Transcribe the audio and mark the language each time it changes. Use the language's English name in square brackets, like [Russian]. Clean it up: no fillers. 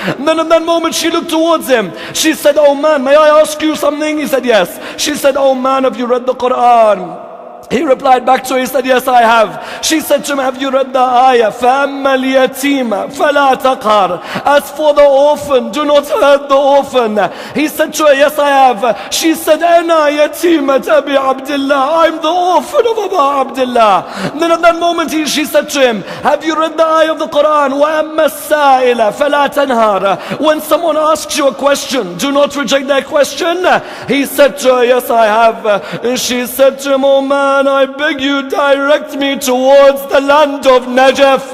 [English] And then in that moment she looked towards him. She said, oh man, may I ask you something? He said, yes. She said, oh man, have you read the Quran? He replied back to her, he said, yes, I have. She said to him, have you read the ayah? [Arabic] فَأَمَّا الْيَتِيمَ فَلَا تَقْهَرْ. [English] As for the orphan, do not hurt the orphan. He said to her, yes, I have. She said, [Arabic] أَنَا يَتِيمَةَ أَبِي عَبْدِ اللَّهِ. [English] I'm the orphan of Abu Abdullah. And then at that moment she said to him, have you read the ayah of the Quran? [Arabic] وَأَمَّا السَّائِلَ فَلَا تَنْهَرْ. [English] When someone asks you a question, do not reject their question. He said to her, yes, I have. And she said to him, oh man, I beg you, direct me towards the land of Najaf.